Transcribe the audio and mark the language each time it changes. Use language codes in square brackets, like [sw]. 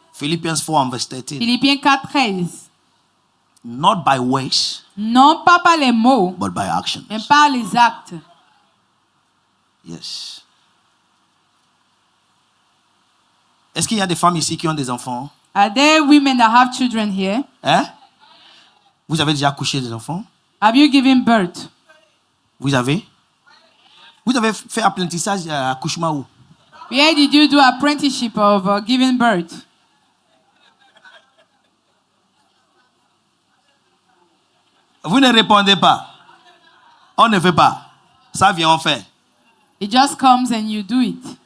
[en] Philippians 4 and verse 13. [fr] Philippiens 4, 13. [en] Not by words, [fr] Non pas par les mots, [en] but by actions. [fr] mais par les actes. [en] Yes. [fr] Est-ce qu'il y a des femmes ici qui ont des enfants? [en] Are there women that have children here? Hein? [fr] Vous avez déjà accouché des enfants? [en] Have you given birth? [fr] Vous avez? Vous avez fait apprentissage à accouchement où? [en] Where did you do apprenticeship of giving birth? [fr] Vous ne répondez pas. On ne fait pas. Ça vient, on fait. [en] It just comes and you do it.